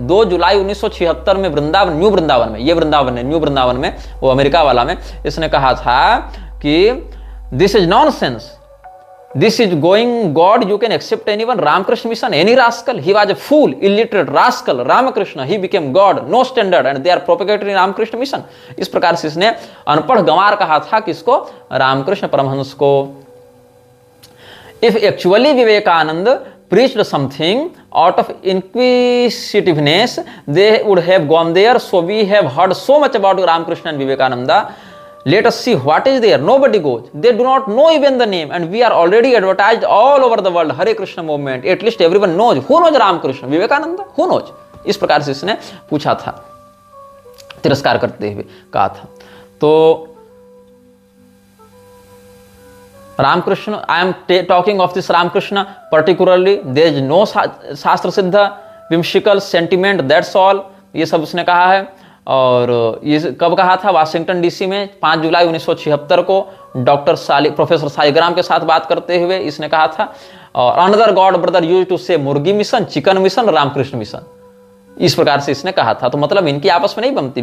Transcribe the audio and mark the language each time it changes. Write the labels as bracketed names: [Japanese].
[Hindi] 2 जुलाई 1976 में वृंदावन, न्यू वृंदावन में, ये वृंदावन है न्यू वृंदावन में, वो अमेरिका वाला में, इसने कहा था कि [English] This is nonsense, this is going God, you can accept anyone, Ramakrishna Mission any rascal, he was a fool, illiterate rascal, Ramakrishna he became God, no standard and they are propagating Ramakrishna Mission. [Hindi] इस प्रकार से इसने अनपढ़ गंवार कहा था किसको? रामकृष्ण परमहंस को। [English] If actually Vivekananda preached something out of inquisitiveness, they would have gone there. So we have heard so much about Ramakrishna and Vivekananda. Let us see what is there. Nobody goes. They do not know even the name, and we are already advertised all over the world. Hare Krishna movement. At least everyone knows. Who knows Ramakrishna? Vivekananda? Who knows? [Hindi] इस प्रकार से इसने पूछा था, तिरस्कार करते हुए कहा था। [English] तो Ramakrishna, I am talking of this Ramakrishna particularly. There is no shastra siddha whimsical sentiment, that's all. [Hindi] ये सब उसने कहा है। और ये कब कहा था? वाशिंगटन डीसी में 5 जुलाई 1976 को प्रोफेसर सालिग्राम के साथ बात करते हुए इसने कहा था। और [English] another god brother used to say [Hindi] मुर्गी mission, chicken mission, Ramakrishna mission, इस प्रकार से इसने कहा था। तो मतलब इनकी आपस में नहीं बनती।